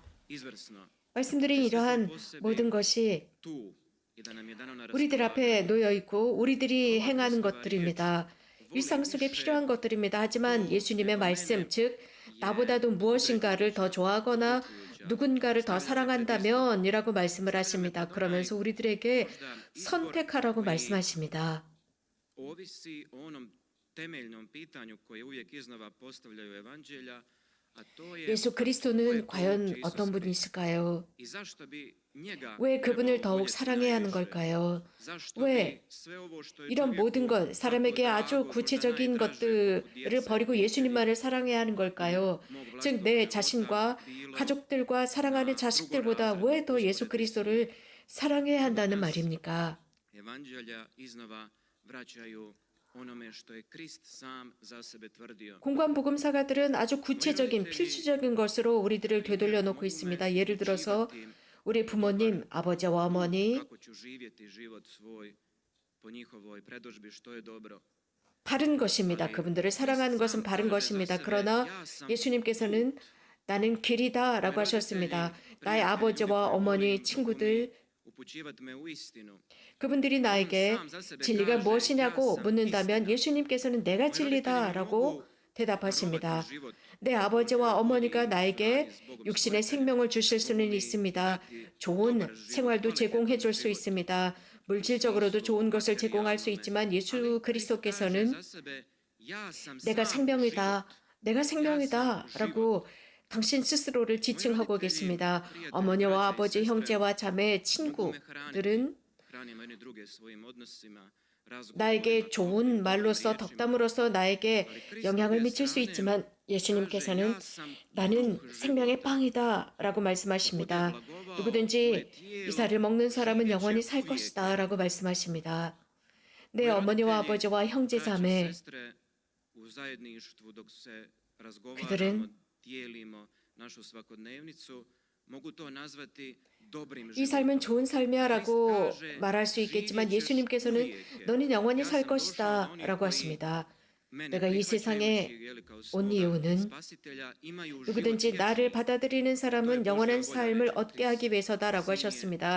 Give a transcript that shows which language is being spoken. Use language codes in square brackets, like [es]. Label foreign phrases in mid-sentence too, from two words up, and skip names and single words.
[ko] 말씀드린 이러한 모든 것이 우리들 앞에 놓여 있고 우리들이 행하는 것들입니다. 일상 속에 필요한 것들입니다. 하지만 예수님의 말씀, 즉 나보다도 무엇인가를 더 좋아하거나 누군가를 더 사랑한다면 이라고 말씀을 하십니다. 그러면서 우리들에게 선택하라고 말씀하십니다. [hr] ovisi o onom temeljnom pitanju koje uvijek iznova postavljaju evanđelja, a to je [ko] 예수 그리스도는 과연 어떤 분이실까요? [hr] i zašto bi njega [ko] 왜 그분을 더욱 사랑해야 하는 걸까요? 왜 이런 모든 것, 사람에게 아주 구체적인 것들을 버리고 예수님만을 사랑해야 하는 걸까요? 즉, 내 자신과 가족들과 사랑하는 자식들보다 왜 더 예수 그리스도를 사랑해야 한다는 말입니까? [hr] evanđelja iznova vraćaju onome što je Krist sam za sebe tvrdio. [ko] 공관 복음사가들은 아주 구체적인 필수적인 것으로 우리들을 되돌려 놓고 있습니다. 예를 들어서 우리 부모님, 아버지와 어머니, [hr] Kako ću živjeti život svoj po njihovoj predodžbi što je dobro. [ko] 바른 것입니다. 그분들을 사랑하는 것은 바른 것입니다. 그러나 예수님께서는 나는 길이다 라고 하셨습니다. 나의 아버지와 어머니, 친구들, [hr] upućivat me u istinu. [ko] 그분들이 나에게 진리가 무엇이냐고 묻는다면 예수님께서는 내가 진리다 라고 대답하십니다. 내 아버지와 어머니가 나에게 육신의 생명을 주실 수는 있습니다. 좋은 생활도 제공해 줄 수 있습니다. 물질적으로도 좋은 것을 제공할 수 있지만 예수 그리스도께서는 내가 생명이다, 내가 생명이다 라고 당신 스스로를 지칭하고 계십니다. 어머니와 아버지, 형제와 자매, 친구들은 [hr] Hranimo jedni druge svojim odnosima, [ko] 나에게 좋은 말로서 덕담으로서 나에게 영향을 미칠 수 있지만 예수님께서는 나는 생명의 빵이다 라고 말씀하십니다. 누구든지 이 살을 먹는 사람은 영원히 살 것이다 라고 말씀하십니다. 내 어머니와 아버지와 형제 자매 [hr] u zajedništvu dok se razgovaramo, [ko] 그들은 [hr] dijelimo našu svakodnevnicu, mogu to nazvati dobrim [ko] 이 [hr] životom. [ko] 삶은 좋은 삶이야 라고 말할 수 있겠지만 예수님께서는 너는 영원히 살 것이다 라고 하십니다. 내가 이 세상에 온 이유는 누구든지 나를 받아들이는 사람은 영원한 삶을 얻게 하기 위해서다라고 하셨습니다.